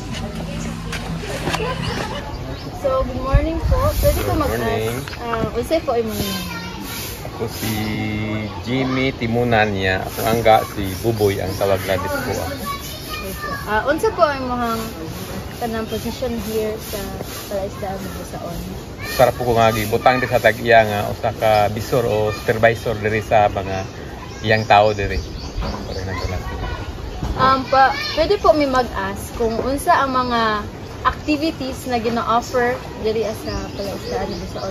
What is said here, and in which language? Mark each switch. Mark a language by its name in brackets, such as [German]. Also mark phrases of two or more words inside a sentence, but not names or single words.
[English] So good morning po. [Cebuano] Pwede ko mag-ask. Unsay po imong name? Ako si Jimmy Timunan niya. Ako angga si Buboy ang tawag na disco. Unsa po ang imong kanang [English] position here [Cebuano] sa Palaisdaan di Busaon? Sarap po ko nga gibutang di sa tag-iya nga usa ka bisor o supervisor diri sa mga iyang tao diri. Pwede po mi mag-ask kung unsa ang mga activities na gina-offer diri sa Palaisdaan di Busaon.